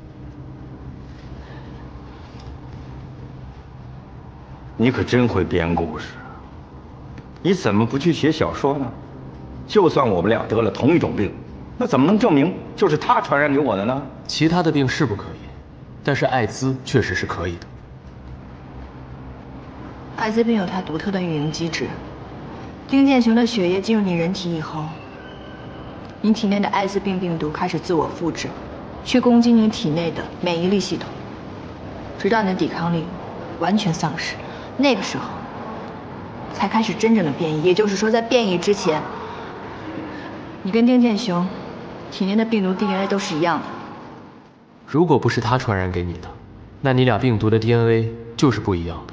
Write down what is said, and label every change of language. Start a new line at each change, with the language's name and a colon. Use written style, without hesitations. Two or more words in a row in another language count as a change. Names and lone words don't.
Chinese: 你可真会编故事，你怎么不去写小说呢？就算我们俩得了同一种病，那怎么能证明就是他传染给我的呢？其他的病是不可以，但是艾滋确實是可以的。艾滋病有它獨特的運營機制，丁建雄的血液進入你人體以後，你體內的艾滋病病毒開始自我複製，去攻擊你體內的免疫力系統，直到你的抵抗力完全喪失。那個時候，才開始真正的變異。也就是說，在變異之前，你跟丁建雄體內的病毒 DNA 都是一樣的。如果不是他傳染給你的，那你倆病毒的 DNA 就是不一樣的。